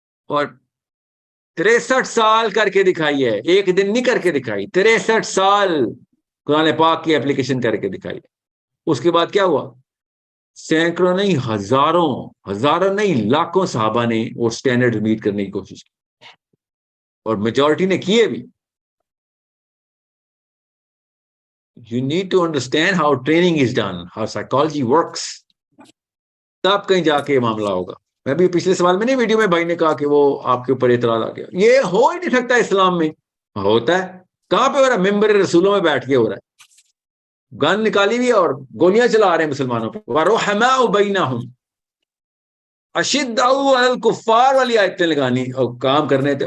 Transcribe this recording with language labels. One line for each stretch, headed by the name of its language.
Urdu: اور 63 سال کر کے دکھائی ہے, ایک دن نہیں کر کے دکھائی, 63 سال قرآن پاک کی ایپلیکیشن کر کے دکھائی. اس کے بعد کیا ہوا؟ سینکڑوں نہیں, ہزاروں نہیں, لاکھوں صحابہ نے وہ سٹینڈرڈ میٹ کرنے کی کوشش کی, اور میجورٹی نے کیے بھی.
English: You need to understand how training is done, how psychology works.
Urdu: تب کہیں جا کے یہ معاملہ ہوگا. میں بھی پچھلے سوال میں نہیں, ویڈیو میں بھائی نے کہا کہ وہ آپ کے اوپر اعتراض آ گیا. یہ ہو ہی نہیں سکتا اسلام میں. ہوتا ہے کہاں پہ ہو رہا ہے؟ ممبر رسولوں میں بیٹھ کے ہو رہا ہے. گن نکالی ہوئی اور گولیاں چلا رہے ہیں مسلمانوں پہ.
Arabic: وَرُحَمَاءُ بَيْنَهُمْ أَشِدَّاءُ عَلَى الْكُفَّارِ
Urdu: والی آیتیں لگانی اور کام کرنے تھے.